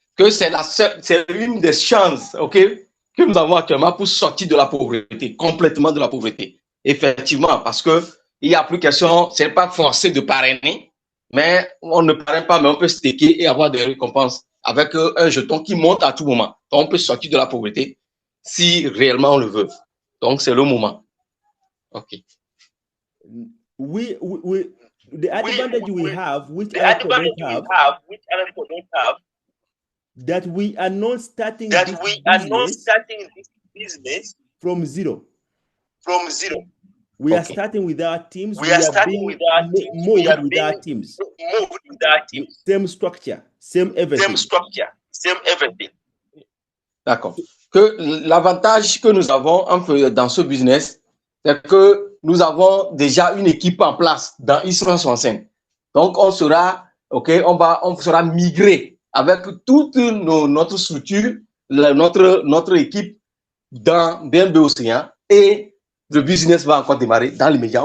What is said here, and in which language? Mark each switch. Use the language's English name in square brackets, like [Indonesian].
[French] Que c'est l'une des chances, OK, que nous avons actuellement pour sortir de la pauvreté, complètement de la pauvreté. Effectivement, parce que il n'y a plus question, c'est pas forcé de parrainer, mais on ne parraine pas, mais on peut staker et avoir des récompenses avec un jeton qui monte à tout moment. Donc, on peut sortir de la pauvreté si réellement on le veut. Donc, c'est le moment. OK. [English] The advantage we have, which other people don't have, that we are not starting this business from zero. We are starting with our teams. We are starting with our teams. Same structure, same everything. [French] D'accord. Que l'avantage que nous avons dans ce business, c'est que nous avons déjà une équipe en place dans I365. Donc, on sera migré avec toute notre structure, notre équipe dans BNB Océan, et le business va encore démarrer dans l'immédiat.